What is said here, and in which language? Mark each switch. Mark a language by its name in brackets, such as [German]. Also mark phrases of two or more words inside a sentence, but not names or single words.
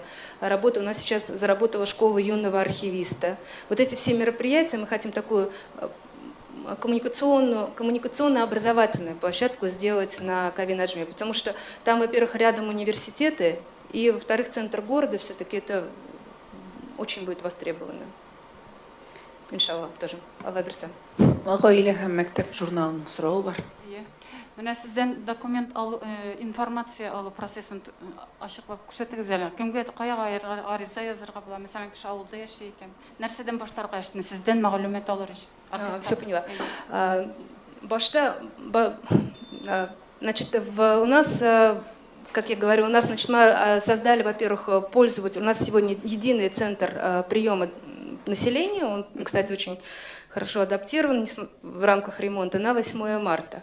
[Russian] Работа у нас сейчас заработала школа юного архивиста. Вот эти все мероприятия мы хотим такую коммуникационно-образовательную площадку сделать на Кави Наджми, потому что там, во-первых, рядом университеты, и, во-вторых, центр города все-таки это очень будет востребовано. [Tatar] Иншалла, тоже. Алла берсе. Гаилә һәм мәктәп журналының сорауы бар. Менә сездән документ алу, информация алу процессын ачыклап күрсәтегез әле. Кемгә кая ариза язарга була? Мәсәлән, кеше авылда яши икән. Нәрсәдән башларга эшне? Сездән мәгълүмат алыр өчен. [Russian] Все поняла. Башта, значит, у нас, как я говорю, у нас, значит, мы создали, во-первых, пользователь. У нас сегодня единый центр приема населения. Он, кстати, очень хорошо адаптирован в рамках ремонта на 8 марта.